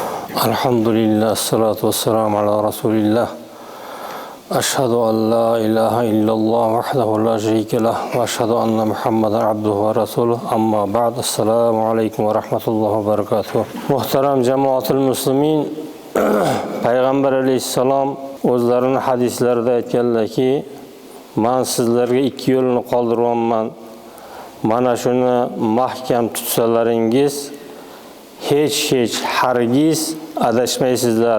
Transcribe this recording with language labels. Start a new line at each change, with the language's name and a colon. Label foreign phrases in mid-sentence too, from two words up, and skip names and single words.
Arabic: الحمد لله والصلاة والسلام على رسول الله أشهد أن لا إله إلا الله وحده لا شريك له وأشهد أن محمدا عبده ورسوله. أما بعد. السلام عليكم ورحمة الله وبركاته.
Uzbek: Muhtaram
Arabic: جماعة المسلمين,
Uzbek: Payg'ambar alayhissalom o'zlarining hadislarida aytganlarki, men sizlarga ikki yo'lni qoldiryapman. Mana shuni mahkam tutsalaringiz hech hargiz adashmaysizlar.